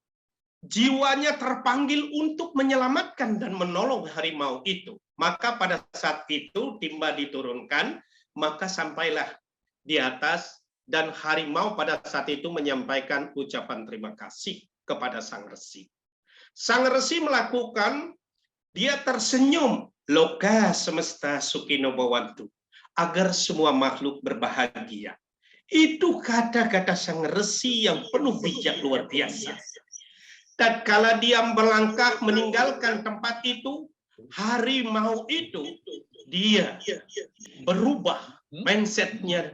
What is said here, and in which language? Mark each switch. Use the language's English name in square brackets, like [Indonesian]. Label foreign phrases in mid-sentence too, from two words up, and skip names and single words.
[Indonesian] Jiwanya terpanggil untuk menyelamatkan dan menolong harimau itu. Maka pada saat itu timba diturunkan, maka sampailah di atas dan harimau pada saat itu menyampaikan ucapan terima kasih kepada sang resi. Sang resi melakukan, dia tersenyum, [Sanskrit] loka semesta sukino bawantu, [Indonesian] agar semua makhluk berbahagia. Itu kata-kata sang resi yang penuh bijak luar biasa. Tatkala dia melangkah meninggalkan tempat itu, harimau itu dia berubah mindsetnya.